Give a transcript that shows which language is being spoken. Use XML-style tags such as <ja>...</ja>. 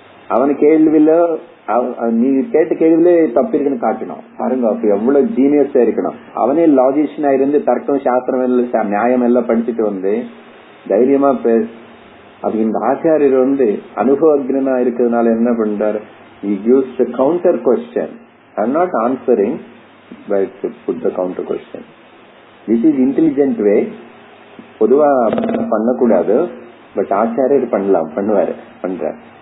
<ta>அவனு கேள்வியில நீ கேட்ட கேள்வியில தப்பு இருக்குன்னு காட்டணும். பாருங்க, அப்ப எவ்வளவு ஜீனியஸா இருக்கணும். அவனே லாஜிஷியனா இருந்து தர்க்கம், சாஸ்திரம் எல்லாம், நியாயம் எல்லாம் படிச்சுட்டு தைரியமா அது இந்த ஆச்சாரியர் அனுபவஜ்ஞனா இருக்கிறதுனால என்ன பண்றாரு,</ta> <en>he gives the counter question. I'm not answering, but put the counter question. This is intelligent way.</en> <ta>பொதுவா பண்ணக்கூடாது, பட் ஆச்சாரியர் பண்றார்.</ta>